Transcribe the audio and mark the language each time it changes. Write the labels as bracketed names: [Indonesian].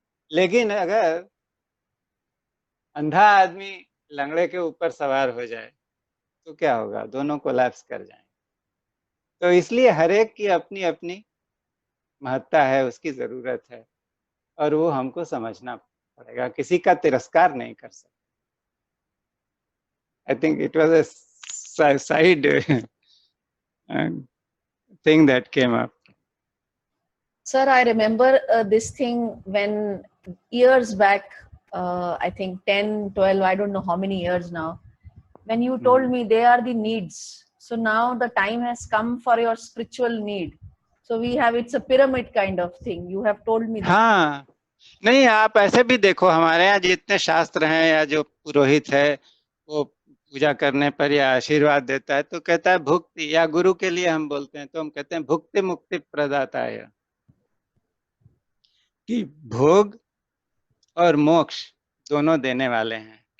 [Hindi] लेकिन अगर अंधा आदमी लंगड़े के ऊपर सवार हो जाए तो क्या होगा, दोनों कोलैप्स कर जाएंगे। तो इसलिए हर एक की अपनी अपनी महत्ता है, उसकी जरूरत है और वो हमको समझना पड़ेगा, किसी का तिरस्कार नहीं कर सकते। [English] I think it was a side thing that came up. Sir, I remember this thing when years back, I think 10, 12, I don't know how many years now, when you told me they are the needs. So now the time has come for your spiritual need. So we have, it's a pyramid kind of thing. You have told me. [Hindi] हाँ, नहीं आप ऐसे भी देखो, हमारे यहाँ जितने शास्त्र हैं या जो पुरोहित है वो पूजा करने पर या आशीर्वाद देता है तो कहता है भुक्ति, या गुरु के लिए हम बोलते हैं तो हम कहते हैं भुक्ति मुक्ति प्रदाता है, कि भोग और मोक्ष दोनों देने वाले हैं।